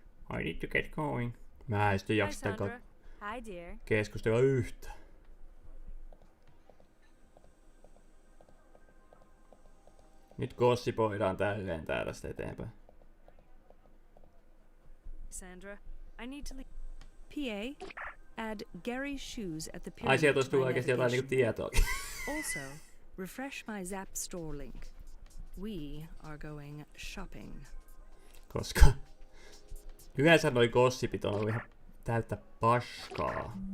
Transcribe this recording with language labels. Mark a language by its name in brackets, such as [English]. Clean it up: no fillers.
[English] I need to get going. [Finnish] Mä en sitten jaksa [English] Hi, dear. [Finnish] keskustella yhtä. Nyt gossipoidaan tälleen tästä eteenpäin. [English] Sandra, I need to leave. PA, add Gary's shoes at the pyramid. [Finnish] Ai sieltä olisi tullut oikeasti jotain niinku tietoa. [English] Also, refresh my Zap store link. We are going shopping. [Finnish] Koska yleensä noi gossipit on ollut ihan täyttä paskaa.